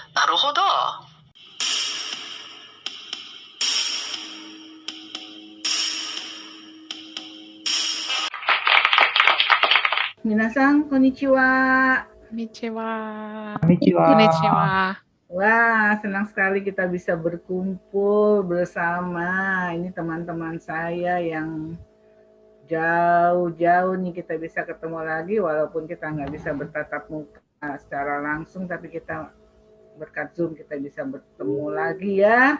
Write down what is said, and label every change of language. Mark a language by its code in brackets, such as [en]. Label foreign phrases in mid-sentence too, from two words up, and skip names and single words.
[ja] るほど。皆さん、こんにちは. Konnichiwa. Konnichiwa. Konnichiwa. [id] Wah, senang sekali kita bisa berkumpul bersama. Ini teman-teman saya yang jauh-jauh nih, kita bisa ketemu lagi walaupun kita nggak bisa bertatap muka secara langsung, tapi kita berkat Zoom kita bisa bertemu lagi ya.